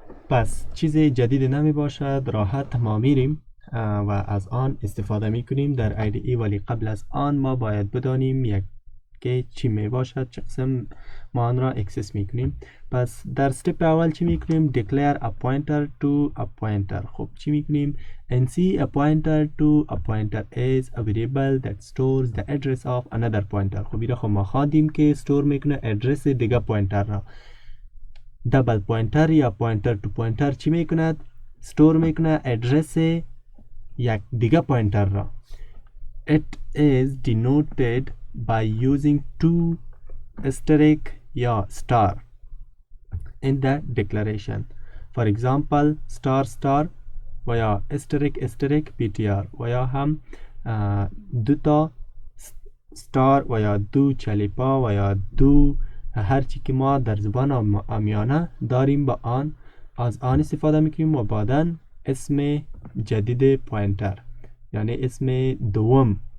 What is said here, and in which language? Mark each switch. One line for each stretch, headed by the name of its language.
Persian: پس چیز جدید نمی باشد، راحت ما میریم و از آن استفاده می کنیم در ایدی، ولی قبل از آن ما باید بدانیم که چی می باشد، چه قسم ما آن را اکسس می کنیم. پس در استپ اول چی می کنیم؟
English: declare a pointer to a pointer.
Persian: خب چی می کنیم؟
English: NC a pointer to a pointer is a variable that stores the address of another pointer.
Persian: خب ایره خب ما خواندیم که استور میکنه ادرس دیگه پوینتر را. دبل پوینتر یا پوینتر تو پوینتر چی میکند؟ استور میکنه ادرس یک دیگه پوینتر را.
English: It is denoted by using two asterisk یا star in the declaration. For example star star
Persian: و یا asterisk asterisk ptr و یا هم دو تا star و یا دو چلیپا و یا دو هر چی که ما در زبان عامیانه داریم با آن از آن استفاده میکنیم و بعداً اسم جدید پوینتر یعنی اسم دوم.